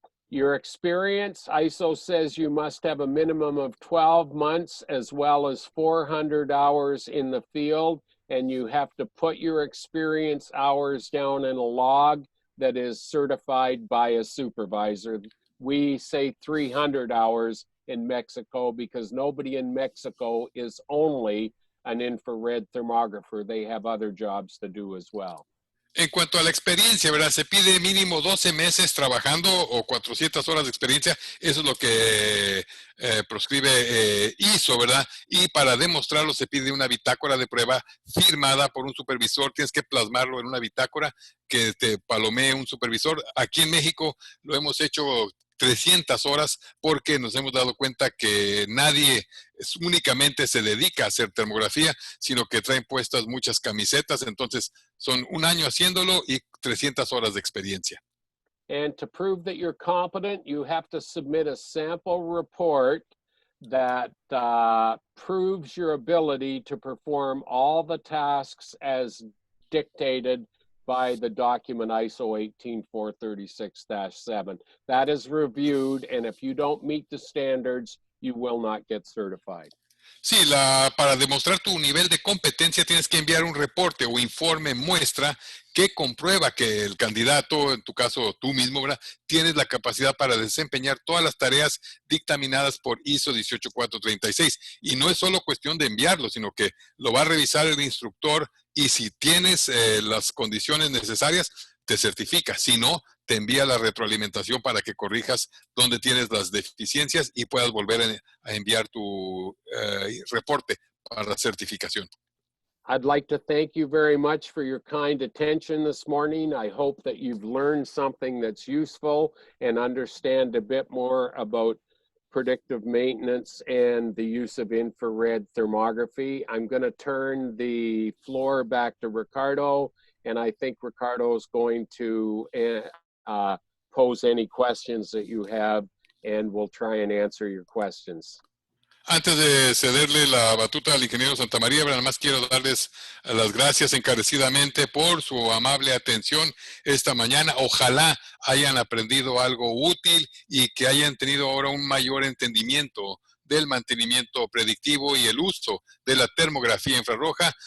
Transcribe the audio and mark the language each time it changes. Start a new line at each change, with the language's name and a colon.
English: Your experience, ISO says you must have a minimum of 12 months as well as 400 hours in the field, and you have to put your experience hours down in a log that is certified by a supervisor. We say 300 hours in Mexico because nobody in Mexico is only an infrared thermographer. They have other jobs to do as well.
Spanish: En cuanto a la experiencia, ¿verdad? Se pide mínimo 12 meses trabajando o 400 horas de experiencia. Eso es lo que proscribe ISO, ¿verdad? Y para demostrarlo se pide una bitácora de prueba firmada por un supervisor. Tienes que plasmarlo en una bitácora que te palomee un supervisor. Aquí en México lo hemos hecho 300 horas porque nos hemos dado cuenta que nadie únicamente se dedica a hacer termografía, sino que traen puestas muchas camisetas. Entonces, son un año haciéndolo y 300 horas de experiencia.
English: And to prove that you're competent, you have to submit a sample report that proves your ability to perform all the tasks as dictated by the document ISO 18436-7. That is reviewed, and if you don't meet the standards, you will not get certified.
Spanish: Sí, para demostrar tu nivel de competencia tienes que enviar un reporte o informe muestra que comprueba que el candidato, en tu caso tú mismo, ¿verdad?, tienes la capacidad para desempeñar todas las tareas dictaminadas por ISO 18436. Y no es solo cuestión de enviarlo, sino que lo va a revisar el instructor y si tienes las condiciones necesarias, te certifica. Si no, te envía la retroalimentación para que corrijas donde tienes las deficiencias y puedas volver a enviar tu reporte para certificación.
English: I'd like to thank you very much for your kind attention this morning. I hope that you've learned something that's useful and understand a bit more about predictive maintenance and the use of infrared thermography. I'm going to turn the floor back to Ricardo, and I think Ricardo is going to pose any questions that you have, and we'll try and answer your questions.
Spanish: Antes de cederle la batuta al ingeniero Santamaría, nada más quiero darles las gracias encarecidamente por su amable atención esta mañana. Ojalá hayan aprendido algo útil y que hayan tenido ahora un mayor entendimiento del mantenimiento predictivo y el uso de la termografía infrarroja.